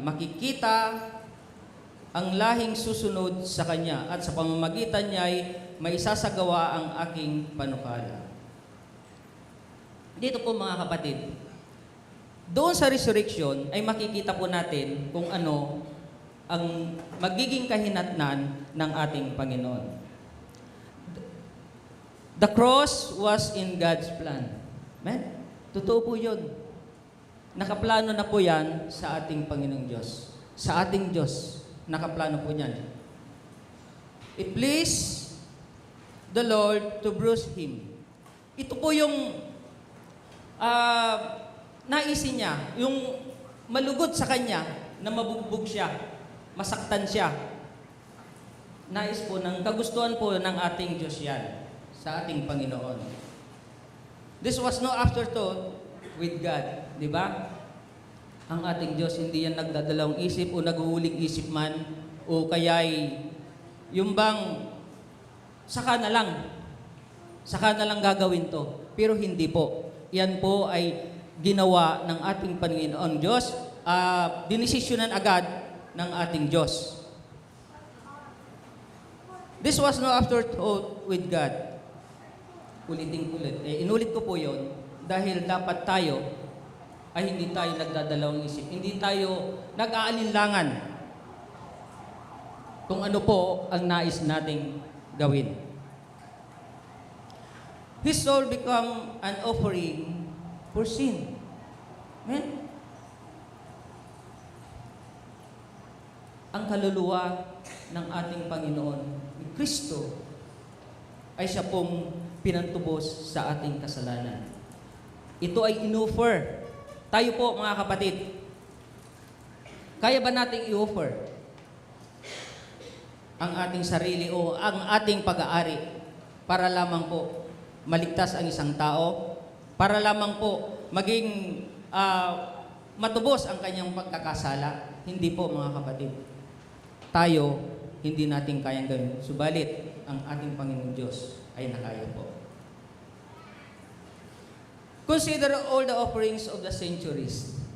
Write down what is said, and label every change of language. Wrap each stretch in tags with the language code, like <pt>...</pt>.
<tl>Makikita ang lahing susunod sa kanya at sa pamamagitan niya ay may isasagawa ang aking panukala. Dito po mga kapatid, doon sa resurrection ay makikita po natin kung ano ang magiging kahinatnan ng ating Panginoon.</tl> <en>The cross was in God's plan.</en> <tl>Amen? Totoo po yun. Nakaplano na po yan sa ating Panginoong Diyos. Sa ating Diyos, nakaplano po yan.</tl> <en>It pleased the Lord to bruise Him.</en> <tl>Ito po yung naisin niya, yung malugod sa Kanya na mabugbog siya, masaktan siya. Nais po ng kagustuhan po ng ating Diyos yan sa ating Panginoon.</tl> <en>This was no afterthought with God,</en> <tl>di ba? Ang ating Diyos hindi yan nagdadalawang isip o naghuhuling isip man o kaya'y yung bang saka na lang gagawin to. Pero hindi po. Yan po ay ginawa ng ating Panginoon Diyos, dinesisyonan agad ng ating Diyos.</tl> <en>This was no afterthought with God.</en> <tl>Ulitin-ulit. Inulit ko po yon dahil dapat tayo ay hindi tayo nagdadalawang isip. Hindi tayo nag-aalinlangan kung ano po ang nais nating gawin.</tl> <en>His soul become an offering for sin. Amen?</en> <tl>Ang kaluluwa ng ating Panginoon, Kristo, ay siya pong pinantubos sa ating kasalanan. Ito ay in-offer. Tayo po mga kapatid, kaya ba nating i-offer ang ating sarili o ang ating pag-aari para lamang po maligtas ang isang tao, para lamang po maging matubos ang kanyang pagkakasala? Hindi po mga kapatid. Tayo, hindi natin kayang gawin. Subalit, ang ating Panginoong Diyos ay nakaya po.</tl> <en>Consider all the offerings of the centuries.</en>